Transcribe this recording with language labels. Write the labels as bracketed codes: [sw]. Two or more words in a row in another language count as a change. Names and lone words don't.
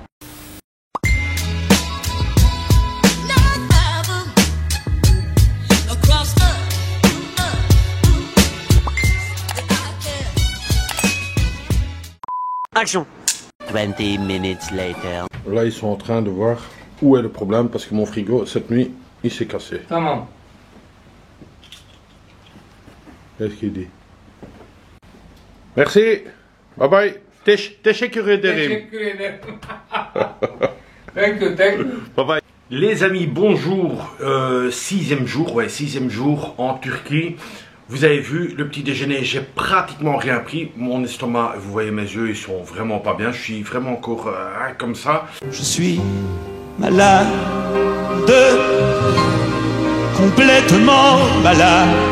[en] Action. 20 minutes later. [fr] Là, ils sont en train de voir où est le problème parce que mon frigo, cette nuit, il s'est cassé. [tr] Tamam. [fr] Qu'est-ce qu'il dit? Merci. [en] Bye bye. [tr] Teşekkür ederim. Teşekkür ederim. [en] Thank you, thank you. Bye bye. [fr] Les amis, bonjour. Sixième jour en Turquie. Vous avez vu le petit déjeuner, j'ai pratiquement rien pris. Mon estomac, vous voyez mes yeux, ils sont vraiment pas bien. Je suis vraiment encore comme ça. Je suis malade, complètement malade.